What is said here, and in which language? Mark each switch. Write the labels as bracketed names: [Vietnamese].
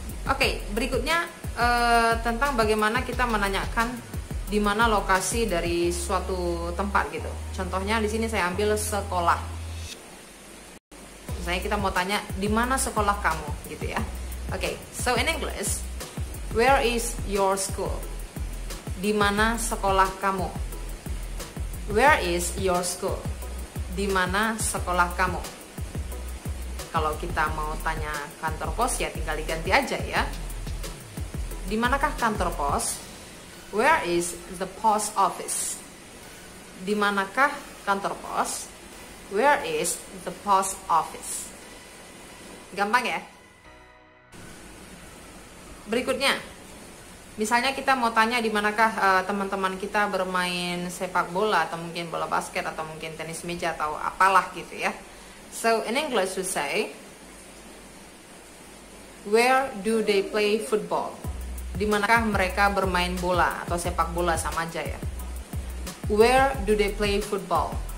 [Indonesian] Oke, berikutnya tentang bagaimana kita menanyakan di mana lokasi dari suatu tempat gitu. Contohnya di sini saya ambil sekolah. Misalnya kita mau tanya di mana sekolah kamu gitu ya. [English] Oke, so in English, where is your school? [Indonesian] Di mana sekolah kamu? [English] Where is your school? [Indonesian] Di mana sekolah kamu? Kalau kita mau tanya kantor pos ya tinggal diganti aja ya. Di manakah kantor pos? [English] Where is the post office? [Indonesian] Di manakah kantor pos? [English] Where is the post office? [Indonesian] Gampang ya? Berikutnya, misalnya kita mau tanya di manakah teman-teman kita bermain sepak bola atau mungkin bola basket atau mungkin tenis meja atau apalah gitu ya. [English] So in English we say, where do they play football? [Indonesian] Di manakah mereka bermain bola atau sepak bola sama aja ya. [English] Where do they play football?